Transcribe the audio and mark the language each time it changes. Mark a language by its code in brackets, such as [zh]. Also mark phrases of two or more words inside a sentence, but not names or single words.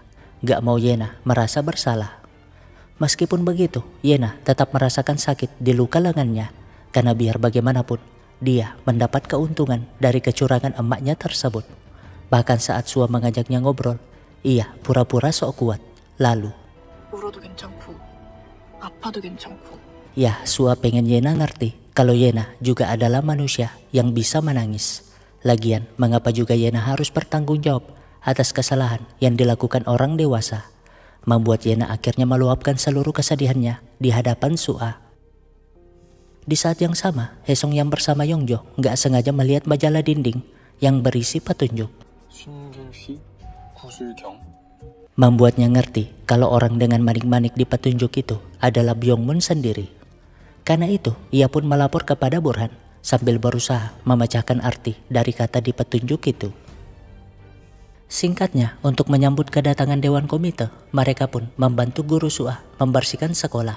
[id] Gak mau Yena merasa bersalah. Meskipun begitu, Yena tetap merasakan sakit di luka lengannya, karena biar bagaimanapun, dia mendapat keuntungan dari kecurangan emaknya tersebut. Bahkan saat Suah mengajaknya ngobrol, ia pura-pura sok kuat. Lalu, [ko] 울어도 괜찮고 아파도 괜찮고. [id] ya Suah pengen Yena ngerti kalau Yena juga adalah manusia yang bisa menangis. Lagian, mengapa juga Yena harus bertanggung jawab atas kesalahan yang dilakukan orang dewasa? Membuat Yena akhirnya meluapkan seluruh kesedihannya di hadapan Suah. Di saat yang sama, Haesung yang bersama Yongjo nggak sengaja melihat majalah dinding yang berisi petunjuk. [ko] 신길휘 구슬경. [id] Membuatnya ngerti kalau orang dengan manik-manik di petunjuk itu adalah Byongmun sendiri. Karena itu, ia pun melapor kepada Burhan sambil berusaha memecahkan arti dari kata di petunjuk itu. Singkatnya, untuk menyambut kedatangan Dewan Komite, mereka pun membantu guru Suah membersihkan sekolah.